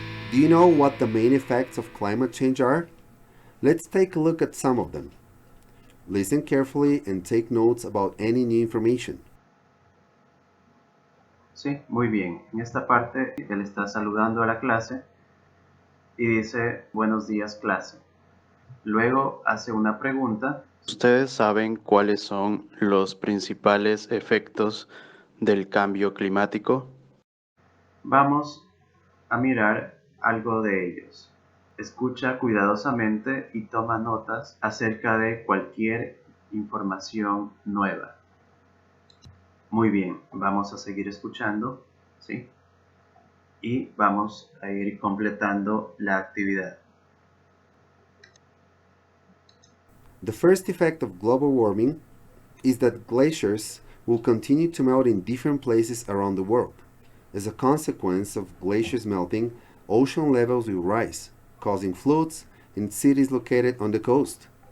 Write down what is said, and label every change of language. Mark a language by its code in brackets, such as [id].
[en] Do you know what the main effects of climate change are? Let's take a look at some of them. Listen carefully and take notes about any new information. [es] Sí, muy bien. En esta parte él está saludando a la clase y dice buenos días clase. Luego hace una pregunta. ¿Ustedes saben cuáles son los principales efectos del cambio climático? Vamos a mirar algo de ellos. Escucha cuidadosamente y toma notas acerca de cualquier información nueva. Muy bien, vamos a seguir escuchando, ¿sí? Y vamos a ir completando la actividad. [en] The first effect of global warming is that glaciers will continue to melt in different places around the world. As a consequence of glaciers melting, ocean levels will rise, causing floods in cities located on the coast.